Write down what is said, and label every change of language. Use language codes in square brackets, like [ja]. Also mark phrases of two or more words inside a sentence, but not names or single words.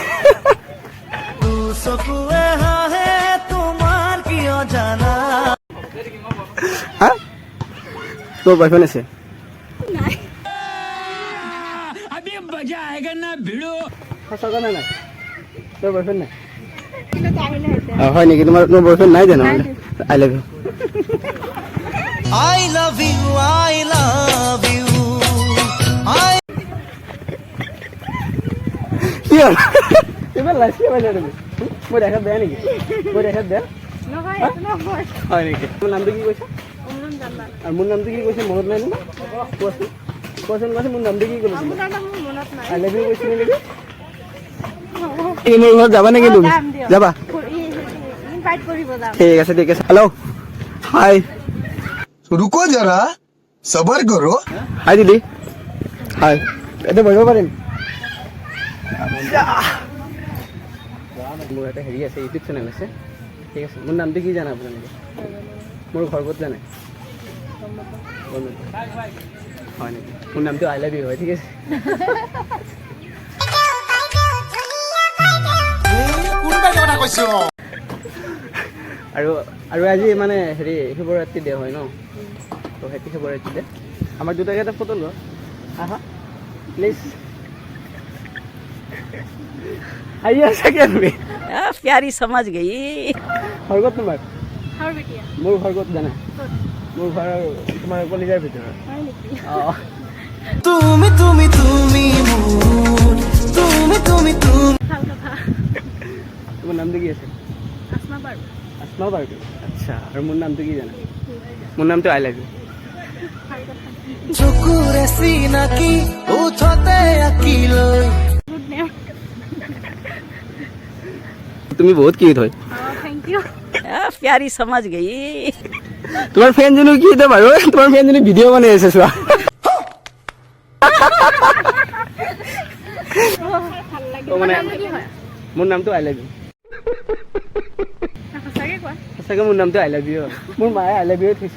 [as] তোৰ চকুৱে হাঁহে তোমাৰ কিয় জানা হা তোৰ বয়ফ্ৰেণ্ড আছে সঁচা কথা নাই তোৰ বয়ফ্ৰেণ্ড নাই কিন্তু আহিলে হেঁতেন হয় নেকি তোমাৰ বয়ফ্ৰেণ্ড নাই জানো [en] I love you I love you, I love you. [as] কি হ'ল ইমান লাজ কিয় পাইছা তুমি মই দেখাত বেয়া নেকি মই দেখাত বেয়া নহয় এইটো নহয় হয় নেকি মোৰ নামটো কি কৈছা অমৰুন জান্নাত আৰু মোৰ নামটো কি কৈছে মনত নাই নহয় কোৱাচোন কোৱাচোন মোৰ নামটো কি ক'লো তুমি আপোনাৰ নাম মোৰ মনত নাই [en] I love you [as] কৈছিলি নেকি মোৰ ঘৰত যাবা নেকি তুমি যাম দিয়ক। যাবা ইনভাইট কৰিব যাম ঠিক আছে [en] hello hi [hi] रुको जरा सबर करो [as] হাই দিদি হাই এতিয়া বহিব পাৰিম মোৰ এটা হেৰি আছে ইউটিউব চেনেল আছে ঠিক আছে মোৰ নামটো কি জানা আপোনালোকে মোৰ ঘৰ ক'ত জানে হয় নেকি মোৰ নামটো [en] I love you [as] হয় ঠিক আছে আৰু আৰু আজি মানে হেৰি শিৱৰাত্ৰি ডে হয় ন তো [en] happy Shivaratri day [as] আমাৰ দুটাকে এটা ফটো লোৱা আহা প্লিজ আহি আছা কিয় তুমি [hi] प्यारी समझ गई [as] ঘৰ ক'ত তোমাৰ আৰু বেটিয়া মোৰ ঘৰ ক'ত জানা মোৰ ঘৰ তোমাৰ কলিজাৰ ভিতৰত হয় নেকি অঁ তুমি তুমি তুমি মোৰ তুমি তুমি তুমি ভাল কথা তোমাৰ নামটো কি আছে আসমা বাৰু আসমা পাৰ্টি আচ্ছা আৰু মোৰ নামটো কি জানা মোৰ নামটো [en] I love you [as] ভাল কথা চকুৰে চিনাকি উঠতে আকিলৈ [en] good name [as] তুমি বহুত কিউট হয় [en] thank you [hi] प्यारी समझ गई [as] তোমাৰ ফ্ৰেণ্ডজনী কি এতিয়া বাৰু তোমাৰ ফ্ৰেণ্ডজনী ভিডিঅ' বনাই আছে চোৱা ভাল লাগে তো মানে নামটো কি হয় মোৰ নামটো [en] I love you [as] সঁচাকে কোৱা সঁচাকৈ মোৰ নামটো [en] I love you [as] মোৰ মায়ে [en] I love you [as] থৈছিল